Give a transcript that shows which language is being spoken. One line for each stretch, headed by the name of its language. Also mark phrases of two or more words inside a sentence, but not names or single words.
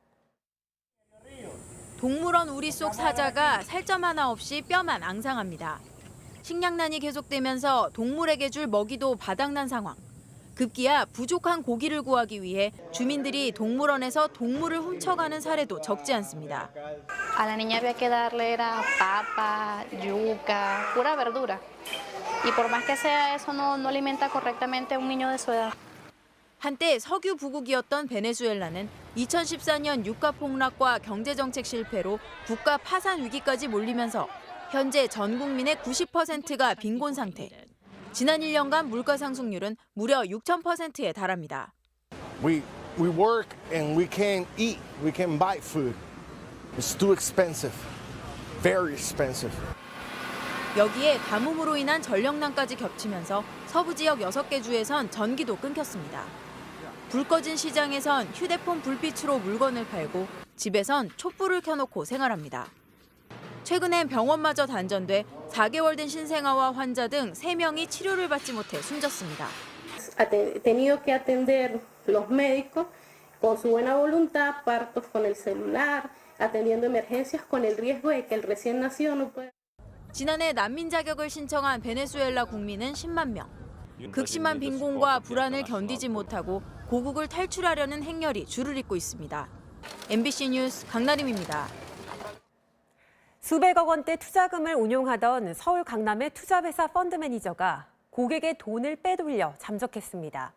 Korean: 동물원 우리 속 사자가 살점 하나 없이 뼈만 앙상합니다. 식량난이 계속되면서 동물에게 줄 먹이도 바닥난 상황. 급기야 부족한 고기를 구하기 위해 주민들이 동물원에서 동물을 훔쳐가는 사례도 적지 않습니다.
Spanish: A la niña había que darle era papa, yuca, pura verdura. Y por más que sea eso no alimenta correctamente a un niño de su edad.
Korean: 한때 석유 부국이었던 베네수엘라는 2014년 유가 폭락과 경제정책 실패로 국가 파산 위기까지 몰리면서 현재 전 국민의 90%가 빈곤 상태. 지난 1년간 물가 상승률은 무려 6,000%에 달합니다.
English: We work and we can't eat. We can't buy food. It's too expensive. Very expensive.
Korean: 여기에 가뭄으로 인한 전력난까지 겹치면서 서부 지역 6개 주에선 전기도 끊겼습니다. 불 꺼진 시장에선 휴대폰 불빛으로 물건을 팔고 집에선 촛불을 켜놓고 생활합니다. 최근엔 병원마저 단전돼 4개월 된 신생아와 환자 등 3명이 치료를 받지 못해 숨졌습니다.
Spanish: He tenido que atender los médicos con su buena voluntad, partos con el celular, atendiendo emergencias con el riesgo de que el recién nacido no pueda.
Korean: 지난해 난민 자격을 신청한 베네수엘라 국민은 10만 명. 극심한 빈곤과 불안을 견디지 못하고 고국을 탈출하려는 행렬이 줄을 잇고 있습니다. MBC 뉴스 강나림입니다. 수백억 원대 투자금을 운용하던 서울 강남의 투자회사 펀드 매니저가 고객의 돈을 빼돌려 잠적했습니다.